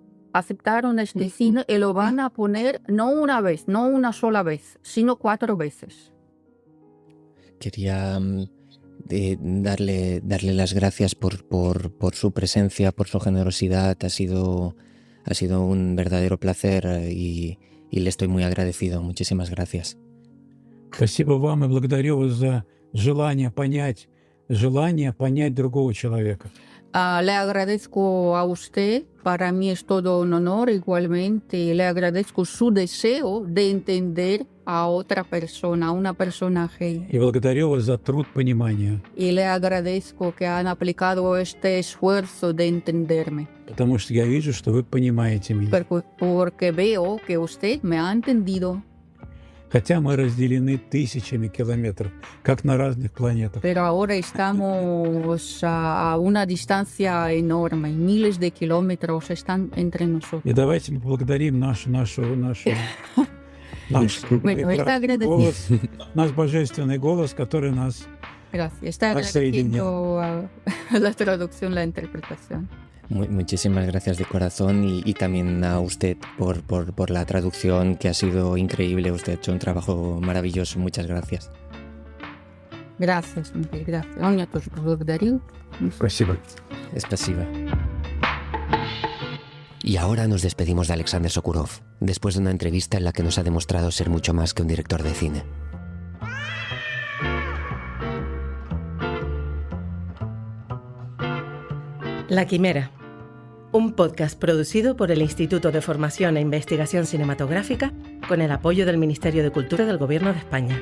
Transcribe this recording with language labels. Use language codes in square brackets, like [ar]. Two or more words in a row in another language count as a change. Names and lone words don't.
[es] Aceptaron este cine y lo van a poner no una vez, no una sola vez, sino 4 veces. Quería darle las gracias por su presencia, por su generosidad. Ha sido un verdadero placer y le estoy muy agradecido. Muchísimas gracias. [ru] Спасибо вам и благодарю вас за желание понять другого человека. [es] Le agradezco a usted, para mí es todo un honor igualmente, le agradezco su deseo de entender a otra persona, a una persona ajena. [ru] И благодарю вас за труд понимания. [es] Y le agradezco que han aplicado este esfuerzo de entenderme. [ru] Потому что я вижу, что вы понимаете меня. [es] Porque veo que usted me ha entendido. [ru] Хотя мы разделены тысячами километров, как на разных планетах. [es] Pero ahora estamos a una distancia enorme, miles de kilómetros están entre nosotros. [ru] И давайте мы поблагодарим наш голос, наш божественный голос, который нас [es] agradeciendo a la traducción, la interpretación. Muchísimas gracias de corazón y también a usted por la traducción, que ha sido increíble. Usted ha hecho un trabajo maravilloso. Muchas gracias. Gracias, Miguel, gracias. [ru] Он меня тоже поблагодарил. Спасибо. Спасибо. [es] Y ahora nos despedimos de Alexander Sokurov, después de una entrevista en la que nos ha demostrado ser mucho más que un director de cine. La Quimera, un podcast producido por el Instituto de Formación e Investigación Cinematográfica con el apoyo del Ministerio de Cultura del Gobierno de España.